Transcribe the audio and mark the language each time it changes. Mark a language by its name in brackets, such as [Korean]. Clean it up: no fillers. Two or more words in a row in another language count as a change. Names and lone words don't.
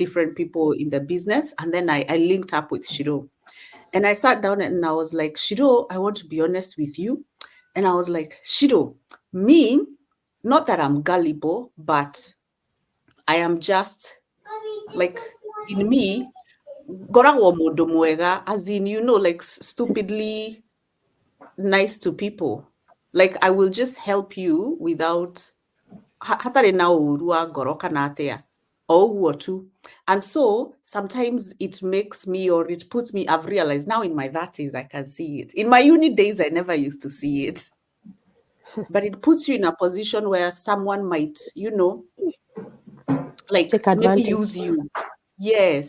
[English] different people in the business, and then I linked up with Shiro, and I sat down and I was like, Shiro, I want to be honest with you, and I was like, Shiro, me, not that I'm gullible, but I am just like, in me, [Kikuyu] ngoragwo mũndũ mwega, [English] as in, like stupidly nice to people. Like, I will just help you without [Kikuyu] hatarĩ na ũru wa ngoro kana atĩa, o ũguo tu. [English] And so sometimes it makes me, or it puts me, I've realized now in my 30s, I can see it. In my uni days, I never used to see it. But it puts you in a position where someone might, like Take maybe advantage. use you. Yes,